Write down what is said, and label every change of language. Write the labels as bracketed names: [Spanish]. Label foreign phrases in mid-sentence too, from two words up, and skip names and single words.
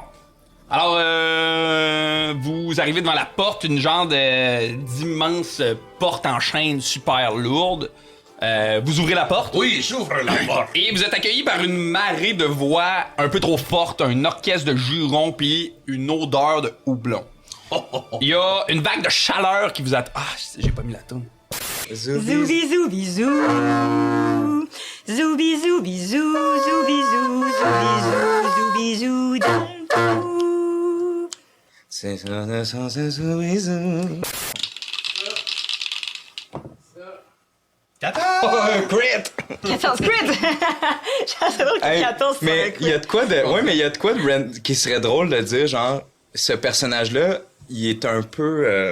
[French] Alors, vous arrivez devant la porte, une genre d'immense porte en chaîne super lourde. Vous ouvrez la porte. Oui, j'ouvre la porte. Et vous êtes accueilli par une marée de voix un peu trop forte, un orchestre de jurons puis une odeur de houblon. Il y a une vague de chaleur qui vous attend. Ah, j'ai pas mis la toune. Zoubi zoubi zou. Zoubi zoubi zou. Zoubi zou. Zoubi zou. Zoubi zou. Dou. C'est Zoubizou. 14! Un crit! 14 crit! J'adore que 14 c'est mais un crit. il y a de quoi de... Ouais, mais il y a de quoi de qui serait drôle de dire, genre, ce personnage-là, il est un peu...